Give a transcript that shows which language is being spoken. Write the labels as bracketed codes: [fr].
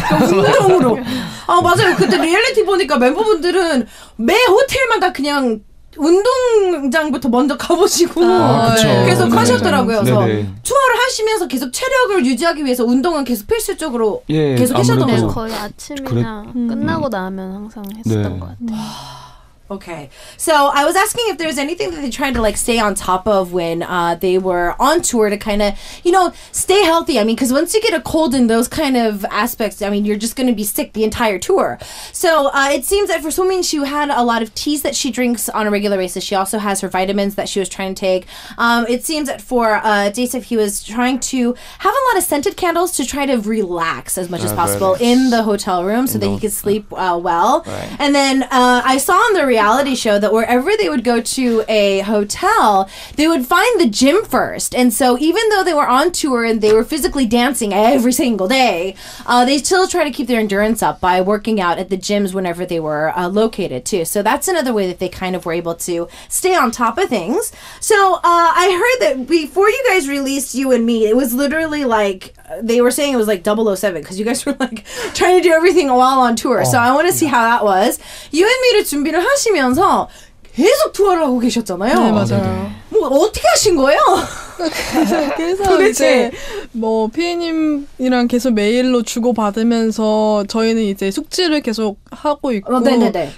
[ko] 운동으로. 맞아요. 그때 리얼리티 보니까 멤버분들은 매 호텔마다 그냥 운동장부터 먼저 가보시고 계속 하셨더라고요. 그래서 투어를 하시면서 계속 체력을 유지하기 위해서 운동은 계속 필수적으로 계속 하셨던 거죠. 거의 아침이나 끝나고 나면 항상 했었던 것 같아요. [en] Okay, so I was asking if there's anything that they tried to like stay on top of when they were on tour to kind of, you know, stay healthy. I mean, because once you get a cold in those kind of aspects, I mean, you're just going to be sick the entire tour. So it seems that for Somin, she had a lot of teas that she drinks on a regular basis. She also has her vitamins that she was trying to take. It seems that for J.Seph, he was trying to have a lot of scented candles to try to relax as much as possible in the hotel room so that he could sleep well. Right. And then I saw on the reality show that wherever they would go to a hotel, they would find the gym first. And so even though they were on tour and they were physically dancing every single day, they still try to keep their endurance up by working out at the gyms whenever they were located too. So that's another way that they kind of were able to stay on top of things. So I heard that before you guys released You and Me, it was literally like, they were saying it was like 007 because you guys were like trying to do everything while on tour. So I want to see how that was. [ko] You and Me를 준비를 하시면서 계속 투어를 하고 계셨잖아요. 네, 맞아요. 뭐 어떻게 하신 거예요? 그래서 이제 뭐 피디님이랑 계속 메일로 주고 받으면서 저희는 이제 숙지를 계속 하고 있고. 네네네.